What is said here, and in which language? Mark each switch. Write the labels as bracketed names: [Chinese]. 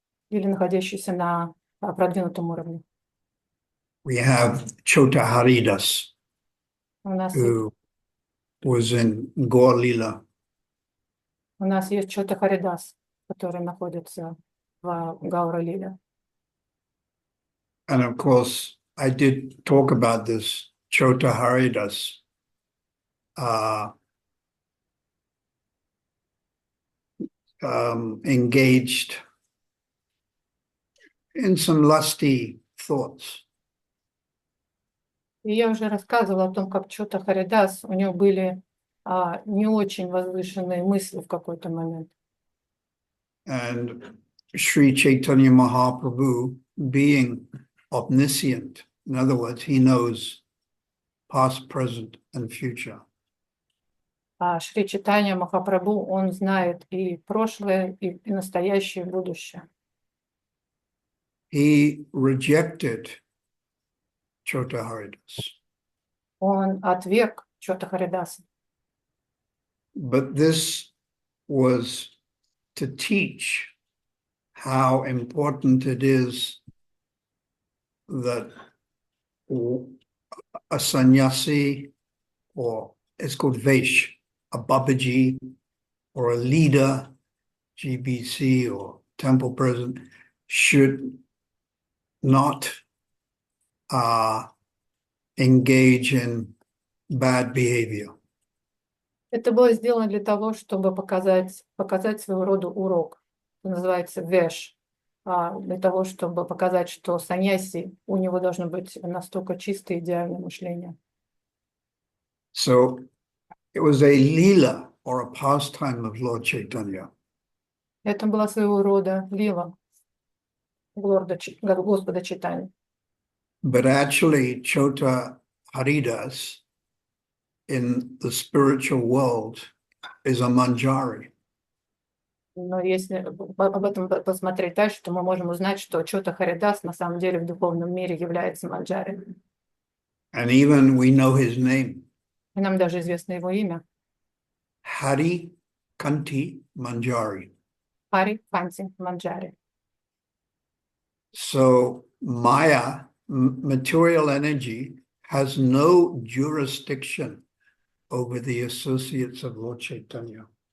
[Russian] или находящийся на продвинутом уровне. [English] We have Chota Haridas, [Russian] У нас, [English] who was in Gaur Lila. [Russian] у нас есть Чота Харидас, который находится в Гаура-лиле. [English] And of course, I did talk about this Chota Haridas engaged in some lusty thoughts. [Russian] И я уже рассказывала о том, как Чота Харидас, у него были не очень возвышенные мысли в какой-то момент. [English] And Sri Chaitanya Mahaprabhu, being omniscient, in other words, he knows past, present, and future. [Russian] А Шри Чайтанья Махапрабху, он знает и прошлое, и настоящее, и будущее. [English] He rejected Chota Haridas. [Russian] Он отверг Чота Харидаса. [English] But this was to teach how important it is that a sannyasi, or it's called Vaish, a Babaji, or a leader, GBC or temple president, should not engage in bad behavior. [Russian] Это было сделано для того, чтобы показать своего рода урок. Это называется веш. Для того, чтобы показать, что саньяси, у него должно быть настолько чистое идеальное мышление. [English] So it was a lila, or a pastime of Lord Chaitanya. [Russian] Это была своего рода лила Господа Чайтаньи. [English] But actually, Chota Haridas in the spiritual world is a manjari. [Russian] Но если об этом посмотреть дальше, то мы можем узнать, что Чота Харидас на самом деле в духовном мире является манджари. [English] And even we know his name. [Russian] И нам даже известно его имя. [English] Hari Kanti Manjari. [Russian] Хари Канти Манджари. [English] So Maya, material energy, has no jurisdiction over the associates of Lord Chaitanya.